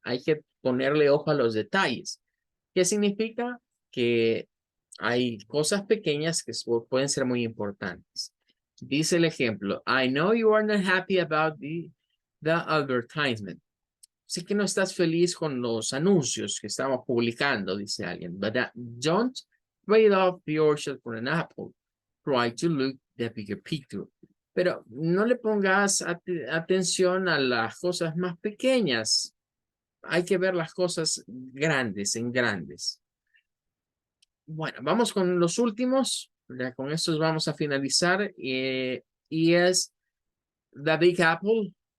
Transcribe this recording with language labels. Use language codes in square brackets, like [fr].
[es] Hay que ponerle ojo a los detalles. ¿Qué significa? Que hay cosas pequeñas que pueden ser muy importantes. Dice el ejemplo, [en] I know you are not happy about the advertisement. [es] Sé que no estás feliz con los anuncios que estamos publicando, dice alguien. [en] But don't trade off the orchard for an apple. Try to look the bigger picture. [es] Pero no le pongas atención a las cosas más pequeñas. Hay que ver las cosas grandes en grandes. Bueno, vamos con los últimos. Ya con estos vamos a finalizar. Y es The Big Apple.